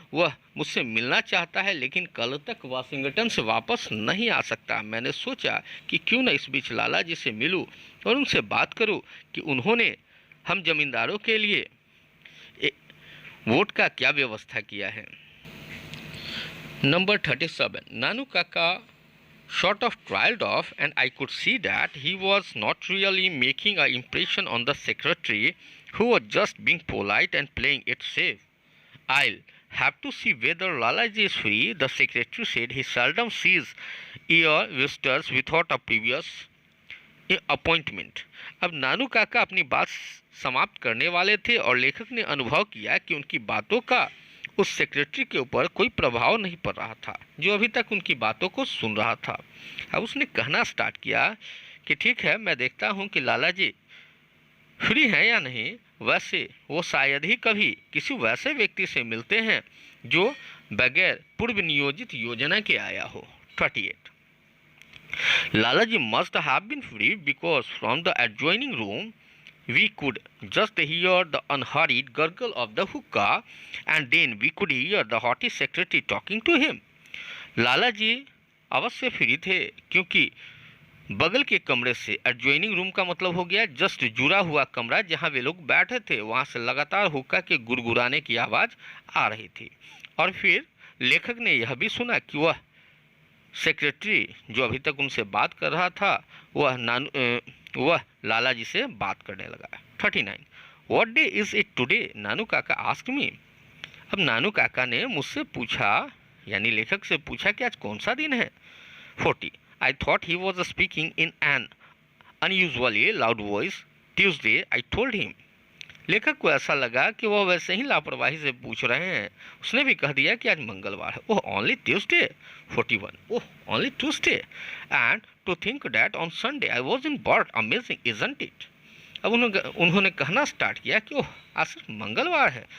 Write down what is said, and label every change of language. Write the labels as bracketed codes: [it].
[hi] वह मुझसे मिलना चाहता है लेकिन कल तक वाशिंगटन से वापस नहीं आ सकता। मैंने सोचा कि क्यों न इस बीच लाला जी से मिलूं और उनसे बात करूं कि उन्होंने हम जमींदारों के लिए वोट का क्या व्यवस्था किया है। [en] Number 37. Nanu Kaka sort of trailed off, and I could see that he was not really making an impression on the secretary, who was just being polite and playing it safe. I'll have to see whether Lalaji is free. The secretary said he seldom sees your visitors without a previous appointment. [hi] अब नानू काका अपनी बात समाप्त करने वाले थे और लेखक ने अनुभव किया कि उनकी बातों का उस सेक्रेटरी के ऊपर कोई प्रभाव नहीं पड़ रहा था, जो अभी तक उनकी बातों को सुन रहा था। अब उसने कहना स्टार्ट किया कि ठीक है, मैं देखता हूँ कि लाला जी फ्री हैं या नहीं। वैसे वो शायद ही कभी किसी वैसे व्यक्ति से मिलते हैं जो बगैर पूर्व नियोजित योजना के आया हो। [en] 38. Lalaji must have been free because from the adjoining room we could just hear the unhurried gurgle of the hookah, and then we could hear the haughty secretary talking to him. [hi] Lalaji अवश्य free थे क्योंकि बगल के कमरे से, adjoining room का मतलब हो गया जस्ट जुड़ा हुआ कमरा जहां वे लोग बैठे थे, वहां से लगातार हुक्का के गुरगुराने की आवाज़ आ रही थी। और फिर लेखक ने यह भी सुना कि वह सेक्रेटरी जो अभी तक उनसे बात कर रहा था वह लाला जी से बात करने लगा। [en] 39. What day is it today? Nanu Kaka ask me. [hi] अब नानू काका ने मुझसे पूछा, यानी लेखक से पूछा कि आज कौन सा दिन है। [en] 40. I thought he was speaking in an unusually loud voice. Tuesday, I told him. [hi] लेखक को ऐसा लगा कि वह वैसे ही लापरवाही से पूछ रहे हैं। उसने भी कह दिया कि आज मंगलवार है। [en] Oh, only Tuesday. 41. Oh, only Tuesday, and to think that on Sunday I was in birth, amazing isn't it. [hi] अब उन्होंने कहना स्टार्ट किया कि ओह, आज सिर्फ मंगलवार है।